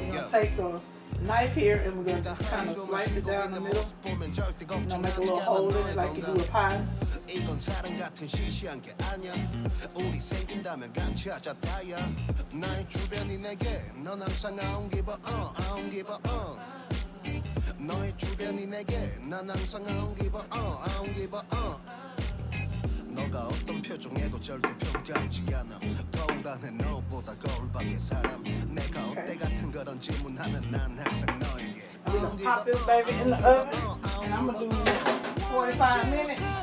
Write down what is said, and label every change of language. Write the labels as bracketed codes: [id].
[en] Take the knife here and we're going to just kind of slice it down the middle. You know, make a little hole in it like you do a pie. [ko] 이건 사랑 같은 시시한 게 아니야. 우리 생긴다면 같이 하자 다야. 나의 주변이 내게 넌 항상 [en] I don't give a I don't give a [ko] 너의 주변이 내게 난 항상 I don't give a I don't give a 너가 어떤 표정에도 절대 평가하지 않아. 거울 안에 너보다 거울 밖의 사람. 내가 어때 같은 그런 질문하면 난 항상 너에게. [en] We're going to pop this baby in the oven and I'm going to do 45 minutes.